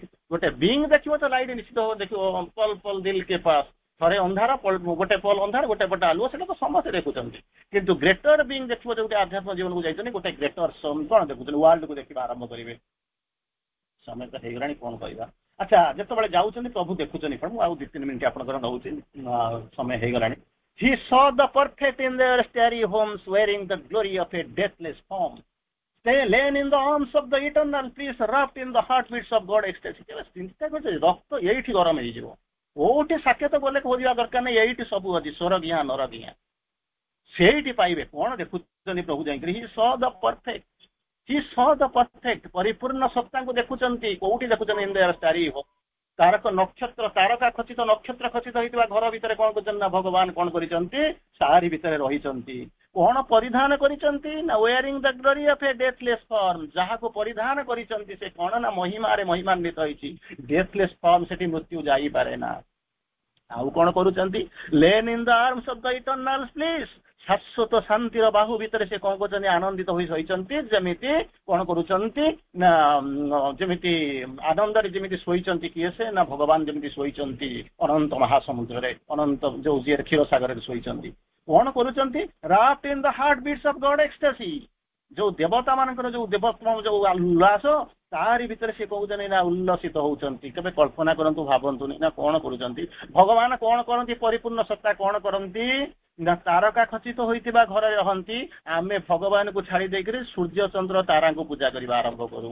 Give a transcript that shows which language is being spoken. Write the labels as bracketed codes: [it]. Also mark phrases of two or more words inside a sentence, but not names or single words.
[or] ଗୋଟେ ବିଙ୍ଗ ଦେଖିବ ତ ଲାଇଟ୍ ନିଶ୍ଚିତ ଦେଖିବ ପଲ ପଲ ଦିଲ କେ ପାସ ଥରେ ଅନ୍ଧାର ଗୋଟେ ପଲ ଅନ୍ଧାର ଗୋଟେ ପଟେ ଆଲୁଅ ସେଟା ତ ସମସ୍ତେ ଦେଖୁଛନ୍ତି। କିନ୍ତୁ [en] greater being [or] ଦେଖିବ ଯୋଉଠି ଆଧ୍ୟାତ୍ମ ଜୀବନକୁ ଯାଇଛନ୍ତି ଗୋଟେ ଗ୍ରେଟର କଣ ଦେଖୁଛନ୍ତି ୱାର୍ଲଡକୁ ଦେଖିବା ଆରମ୍ଭ କରିବେ। ସମୟ ତ ହେଇଗଲାଣି କଣ କହିବା। ଆଚ୍ଛା ଯେତେବେଳେ ଯାଉଛନ୍ତି ପ୍ରଭୁ ଦେଖୁଛନ୍ତି କଣ ମୁଁ ଆଉ 2-3 ମିନିଟ୍ ଆପଣଙ୍କର ନଉଛି ସମୟ ହେଇଗଲାଣି। [en] He saw the perfect in their starry homes wearing the glory of a deathless form. They lay in the arms of the eternal peace wrapped in the heartbeats of God ecstasy। [or] ଚିନ୍ତା କରୁଛି ରକ୍ତ ଏଇଠି ଗରମ ହେଇଯିବ କୋଉଠି ସାକେତ ଗଲେ ଖୋଜିବା ଦରକାର ନାହିଁ ଏଇଠି ସବୁ ଅଛି ସ୍ୱରଗିଆ ନରଗିଆ ସେଇଠି ପାଇବେ। କଣ ଦେଖୁଛନ୍ତି ପ୍ରଭୁ ଯାଇକରି [en] he saw the perfect [or] ପରିପୂର୍ଣ୍ଣ ସତ୍ତାଙ୍କୁ ଦେଖୁଛନ୍ତି। କୋଉଠି ଦେଖୁଛନ୍ତି [en] in their starry home [or] ତାରକ ନକ୍ଷତ୍ର ତାରକା ଖଚିତ ନକ୍ଷତ୍ର ଖଚିତ ହେଇଥିବା ଘର ଭିତରେ କଣ କରୁଛନ୍ତି ନା ଭଗବାନ କଣ କରିଛନ୍ତି ତାରି ଭିତରେ ରହିଛନ୍ତି। କଣ ପରିଧାନ କରିଛନ୍ତି ନା [en] wearing the glory of a deathless form. [or] ଯାହାକୁ ପରିଧାନ କରିଛନ୍ତି ସେ କଣ ନା ମହିମାରେ ମହିମାନ୍ବିତ ହେଇଛି। [en] deathless form [or] ସେଠି ମୃତ୍ୟୁ ଯାଇପାରେ ନା। ଆଉ କଣ କରୁଛନ୍ତି [en] lain in the arms of the eternal bliss [or] ଶାଶ୍ୱତ ଶାନ୍ତିର ବାହୁ ଭିତରେ ସେ କଣ କରୁଛନ୍ତି ଆନନ୍ଦିତ ହୋଇ ଶୋଇଛନ୍ତି। ଯେମିତି କଣ କରୁଛନ୍ତି ନା ଯେମିତି ଆନନ୍ଦରେ ଯେମିତି ଶୋଇଛନ୍ତି କିଏ ସେ ନା ଭଗବାନ ଯେମିତି ଶୋଇଛନ୍ତି ଅନନ୍ତ ମହାସମୁଦ୍ରରେ ଅନନ୍ତ ଯୋଉ ଯିଏ କ୍ଷୀର ସାଗରରେ ଶୋଇଛନ୍ତି। କଣ କରୁଛନ୍ତି [en] wrapped in the heartbeats of God ecstasy [or] ଯୋଉ ଦେବତା ମାନଙ୍କର ଯୋଉ ଦେବତ୍ମ ଯୋଉ ଉଲ୍ଲାସ ତାରି ଭିତରେ ସେ କହୁଛନ୍ତି ନା ଉଲ୍ଲସିତ ହଉଛନ୍ତି। କେବେ କଳ୍ପନା କରନ୍ତୁ ଭାବନ୍ତୁନି ନା କଣ କରୁଛନ୍ତି ଭଗବାନ କଣ କରନ୍ତି ପରିପୂର୍ଣ୍ଣ ସତ୍ତା କଣ କରନ୍ତି ନା ତାରକା ଖଚିତ ହୋଇଥିବା ଘରେ ରହନ୍ତି। ଆମେ ଭଗବାନଙ୍କୁ ଛାଡି ଦେଇକରି ସୂର୍ଯ୍ୟ ଚନ୍ଦ୍ର ତାରାଙ୍କୁ ପୂଜା କରିବା ଆରମ୍ଭ କରୁ।